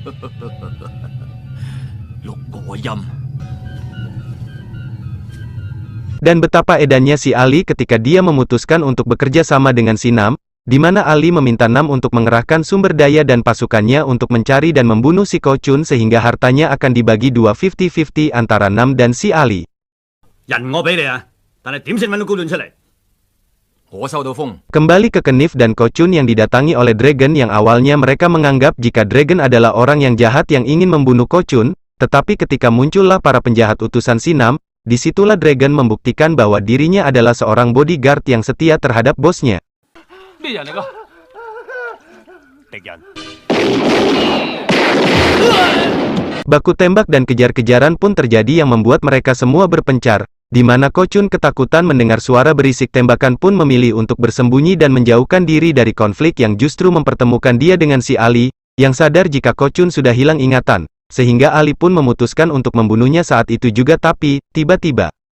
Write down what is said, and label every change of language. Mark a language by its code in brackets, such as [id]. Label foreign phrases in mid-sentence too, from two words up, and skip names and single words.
[id] Dan betapa edannya si Ali ketika dia memutuskan untuk bekerja sama dengan si Nam, di mana Ali meminta Nam untuk mengerahkan sumber daya dan pasukannya untuk mencari dan membunuh si Ko Chun sehingga hartanya akan dibagi 2 50-50 antara Nam dan si Ali. [yue] 人我俾你啊，但係點識揾到高段出嚟？我收到風。 [id] Kembali ke Knif dan Kochun yang didatangi oleh Dragon yang awalnya mereka menganggap jika Dragon adalah orang yang jahat yang ingin membunuh Kochun, tetapi ketika muncullah para penjahat utusan Sinam, disitulah Dragon membuktikan bahwa dirinya adalah seorang bodyguard yang setia terhadap bosnya. [yue] 咩人嚟㗎？敵人。 [id] Baku tembak dan kejar-kejaran pun terjadi yang membuat mereka semua berpencar, di mana Kochun ketakutan mendengar suara berisik tembakan pun memilih untuk bersembunyi dan menjauhkan diri dari konflik yang justru mempertemukan dia dengan si Ali, yang sadar jika Kochun sudah hilang ingatan, sehingga Ali pun memutuskan untuk membunuhnya saat itu juga tapi, tiba-tiba.